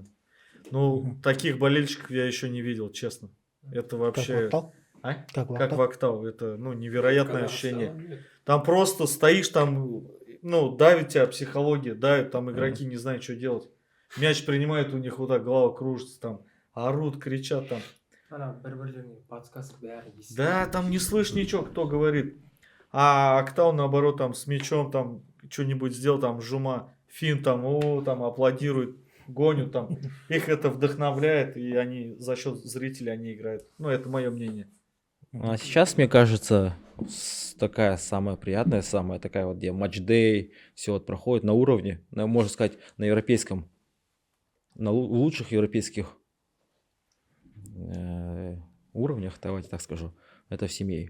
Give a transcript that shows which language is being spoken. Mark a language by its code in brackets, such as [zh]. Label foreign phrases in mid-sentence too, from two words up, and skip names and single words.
[ru] Ну, таких болельщиков я еще не видел, честно. Это вообще... Как в Актау. Это, невероятное ощущение. Там просто стоишь, там, давит тебя психология, давит, там игроки не знают, что делать. мяч принимает, у них вот так голова кружится, там орут, кричат там. [kk] ана бір бірлеріне подсказка бәрі естиді. [ru] Да, там не слышь ничего, кто говорит. А Актау, наоборот, там с мячом там что-нибудь сделал, там жума, фин там, там аплодирует, гонят там. Их это вдохновляет, и они за счет зрителей они играют. Ну, это мое мнение. А сейчас, мне кажется, такая самая приятная, самая такая вот, где матч-дэй, все вот проходит на уровне, можно сказать, на европейском, на лучших европейских уровнях, давайте так скажу, это в семье.